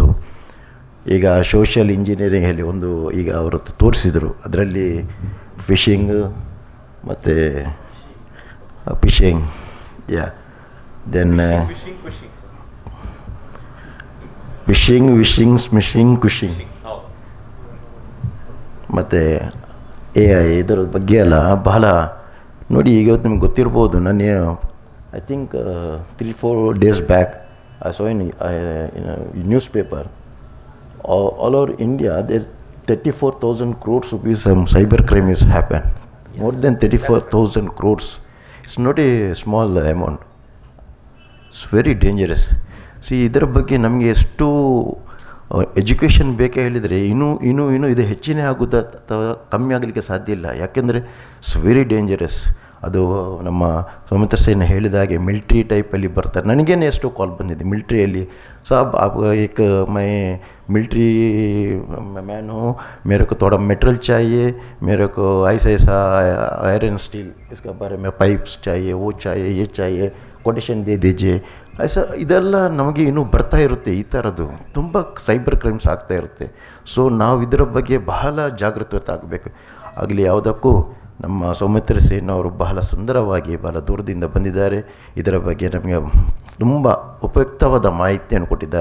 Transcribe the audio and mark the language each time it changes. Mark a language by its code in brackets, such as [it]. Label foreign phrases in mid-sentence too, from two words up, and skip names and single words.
[kn] ಈಗ [en] social engineering [kn] ಈಗ ಅವರು ತೋರಿಸಿದರು, ಅದರಲ್ಲಿ ಫಿಶಿಂಗ್ ಮತ್ತು [en] phishing then vishing [kn] ಕುಶಿಂಗ್ ಮತ್ತು AI ಇದರ ಬಗ್ಗೆ ಎಲ್ಲ ಬಹಳ ನೋಡಿ. ಈಗ ಇವತ್ತು ನಿಮ್ಗೆ ಗೊತ್ತಿರ್ಬೋದು, ನಾನು [en] I think 3-4 days back I saw in news paper all over India there 34,000 crores rupees cyber crime is happened. More than 34,000 crores. It's not a small amount. It's very dangerous. See, [kn] ಇದರ ಬಗ್ಗೆ ನಮಗೆ ಎಷ್ಟು ಎಜುಕೇಷನ್ ಬೇಕೇ ಹೇಳಿದರೆ ಇನ್ನೂ ಇದು ಹೆಚ್ಚಿನ ಆಗುತ್ತಾ ಅಥವಾ ಕಮ್ಮಿ ಆಗಲಿಕ್ಕೆ ಸಾಧ್ಯ ಇಲ್ಲ. [en] ಯಾಕೆಂದರೆ it's very dangerous. [kn] ಅದು ನಮ್ಮ ಸುಮಿತ್ರಾ ಸೇನ್ ಹೇಳಿದ ಹಾಗೆ [en] military type [kn] ಬರ್ತಾರೆ. ನನಗೇನೆ ಎಷ್ಟೋ ಕಾಲ್ ಬಂದಿದೆ ಮಿಲ್ಟ್ರಿಯಲ್ಲಿ, [hi] ಸಾಬ್ एक मैं मिलिट्री मैन हूँ, मेरे को थोड़ा मेटल चाहिए, मेरे को ऐसा आयरन स्टील इसके बारे में पाइप्स चाहिए, वो चाहिए, ये चाहिए, कोटेशन दे दीजिए ऐसा. [kn] ಇದೆಲ್ಲ ನಮಗೆ ಇನ್ನೂ ಬರ್ತಾ ಇರುತ್ತೆ. ಈ ಥರದ್ದು ತುಂಬ [en] cyber crimes [kn] ಆಗ್ತಾ ಇರುತ್ತೆ. ಸೊ ನಾವು ಇದರ ಬಗ್ಗೆ ಬಹಳ ಜಾಗೃತತೆ ಆಗಬೇಕು. ಆಗಲಿ ಯಾವುದಕ್ಕೂ ನಮ್ಮ ಸುಮಿತ್ರಾ ಸೇನ್ ಅವರು ಬಹಳ ಸುಂದರವಾಗಿ ಬಹಳ ದೂರದಿಂದ ಬಂದಿದ್ದಾರೆ. ಇದರ ಬಗ್ಗೆ ನಮಗೆ ತುಂಬ ಉಪಯುಕ್ತವಾದ ಮಾಹಿತಿಯನ್ನು ಕೊಟ್ಟಿದ್ದಾರೆ.